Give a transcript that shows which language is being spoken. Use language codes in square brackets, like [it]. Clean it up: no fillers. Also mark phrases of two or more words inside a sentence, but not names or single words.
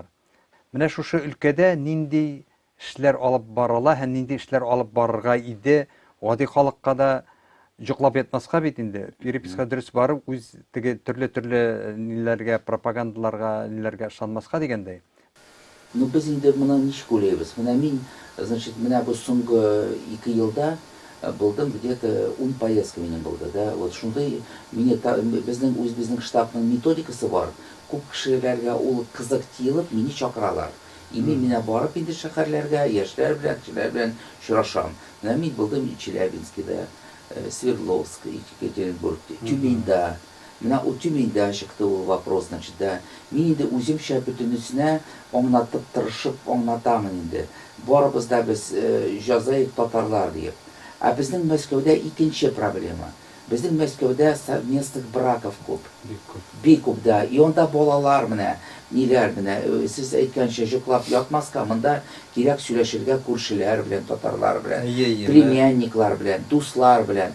[tt] Менә шушы өлкәдә нинди эшләр алып барыла, һәм нинди эшләр алып барырга иде, гади халыкка да җоклап ятмаска бит инде. Переписка дөрес барып, үз теге төрле ниләргә, пропагандаларга, ниләргә ышанмаска дигәндәй. Ну без инде моны ничек уйлыйбыз? Менә мин, значит, менә бу соңгы 2 елда булдым, где-то 10 поездка минем булды, да. Вот шундай безнең штабның методикасы бар. Күп кешеләргә ул кызык тиелеп, мине чакыралар. И менә барып инде шәһәрләргә, яшьләр белән очрашам. Менә мин булдым Челябинскида, Свердловск, Екатеринбургта, Тюменьдә. Менә ул Тюменьдә чыкты ул [ru] вопрос, значит, [tt] да. Мин инде үземчә бөтенесенә аңлатып тырышып аңлатамын инде. Барыбыз да без җазаев татарлар дип. А безнең Мәскәүдә икенче проблема. Безнең Мәскәүдә [ru] совместных браков [tt] күп. Бик күп да. И онда балалар менә ниләр менә, сез әйткәнчә җоклап ятмаска, монда кирәк сөйләшергә күршеләр белән, татарлар белән, племянниклар белән, дуслар белән.